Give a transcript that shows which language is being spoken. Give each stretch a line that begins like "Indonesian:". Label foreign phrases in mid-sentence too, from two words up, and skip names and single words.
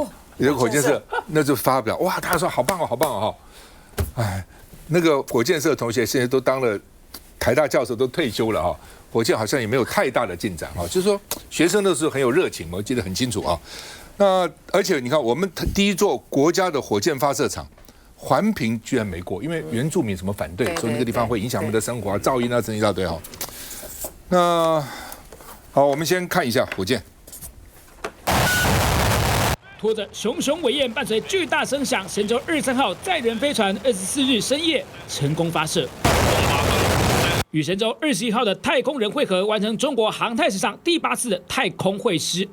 Chinese: 有個火箭社，那就發表哇，大家說好棒哦，好棒哦哈！哎，那個火箭社的同學現在都當了台大教授，都退休了哈。火箭好像也沒有太大的進展哈，就是說學生都是很有熱情，我記得很清楚啊。那而且你看，我們第一座國家的火箭發射場環評居然沒過，因為原住民什麼反對，說那個地方會影響我們的生活啊，噪音啊，整一大堆哈。那好，我們先看一下火箭。拖着熊熊尾焰，伴隨巨大聲響，神舟23號載人飛船24日深夜成功發射，與神舟21號的太空人會合，完成中國航太史上第8次的太空會師。